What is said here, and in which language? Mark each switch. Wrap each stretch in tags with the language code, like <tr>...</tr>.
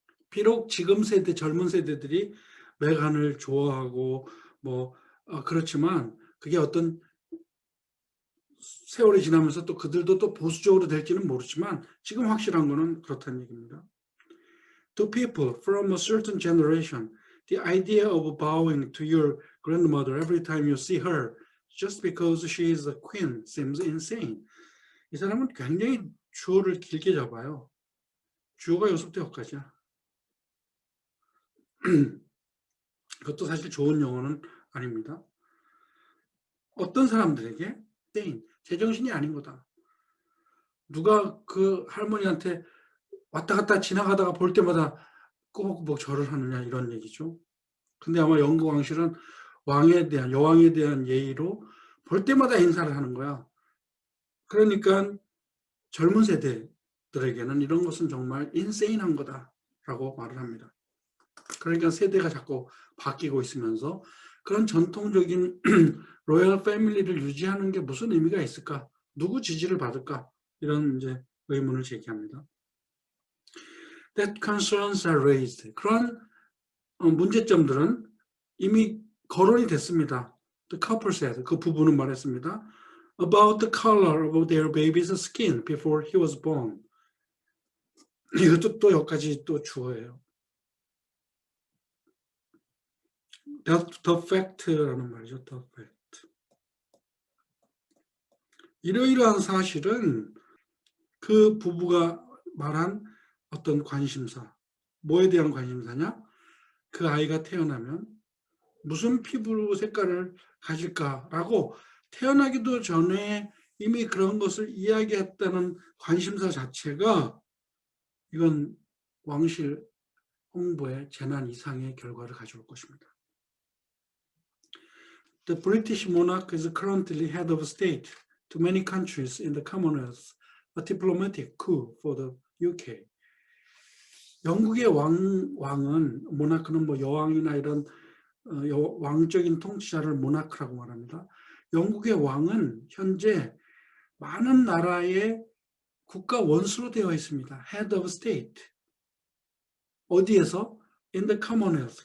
<ko>비록 지금 세대, 젊은 세대들이 메간을 좋아하고 그렇지만 그게 어떤 세월이 지나면서 또 그들도 또 보수적으로 될지는 모르지만 지금 확실한 거는 그렇다는 얘기입니다.</ko> <en>To people from a certain generation, the idea of bowing to your grandmother every time you see her just because she is a queen seems insane.</en> <ko>이 사람은 굉장히 주어를 길게 잡아요. 주어가 여기서부터 여기까지야. 그것도 사실 좋은 영어는 아닙니다. 어떤 사람들에게 제정신이 아닌 거다. 누가 그 할머니한테 왔다 갔다 지나가다가 볼 때마다 꾸벅꾸벅 절을 하느냐, 이런 얘기죠. 근데 아마 영국 왕실은 여왕에 대한 예의로 볼 때마다 인사를 하는 거야. 그러니까 젊은 세대들에게는 이런 것은 정말 인세인한 거다라고 말을 합니다. 그러니까 세대가 자꾸 바뀌고 있으면서 그런 전통적인 로열 패밀리를 유지하는 게 무슨 의미가 있을까? 누구 지지를 받을까? 이런 이제 의문을 제기합니다.</ko> <en>That concerns are raised.</en> <ko>그런 문제점들은 이미 거론이 됐습니다.</ko> <en>The couple said.</en> <ko>그 부부는 말했습니다.</ko> <en>About the color of their baby's skin before he was born.</en> <ko>이것도 또 여기까지 또 주어예요.</ko> <en>The fact</en> <ko>라는 말이죠.</ko> <en>The fact.</en> <ko>이러이러한 사실은 그 부부가 말한 어떤 관심사, 뭐에 대한 관심사냐? 그 아이가 태어나면 무슨 피부 색깔을 가질까라고 태어나기도 전에 이미 그런 것을 이야기했다는 관심사 자체가 이건 왕실 홍보의 재난 이상의 결과를 가져올 것입니다.</ko> <en>The British monarch is currently head of state to many countries in the Commonwealth, a diplomatic coup for the UK.</en> <ko>영국의 왕은, 모나크는 뭐 여왕이나 이런 왕적인 통치자를 모나크라고 말합니다. 영국의 왕은 현재 많은 나라의 국가 원수로 되어 있습니다.</ko> <en>Head of State.</en> <ko>어디에서?</ko> <en>In the Commonwealth.</en>